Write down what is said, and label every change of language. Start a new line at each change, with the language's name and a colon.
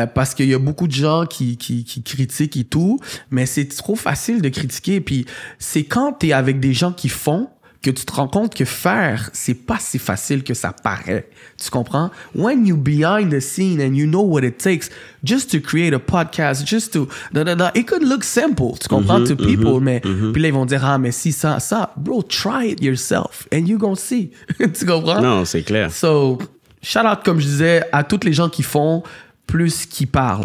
French: Parce qu'il y a beaucoup de gens qui critiquent et tout, mais c'est trop facile de critiquer. Puis c'est quand t'es avec des gens qui font que tu te rends compte que faire, c'est pas si facile que ça paraît. Tu comprends?
English: When you behind the scene and you know what it takes just to create a podcast, just to... It could look simple,
French: tu comprends,
English: to people,
French: mais... Puis là, ils vont dire, ah, mais si ça...
English: Bro, try it yourself and you gonna see.
French: Tu comprends? Non, c'est clair. So, shout out, comme je disais, à toutes les gens qui font plus qui parlent.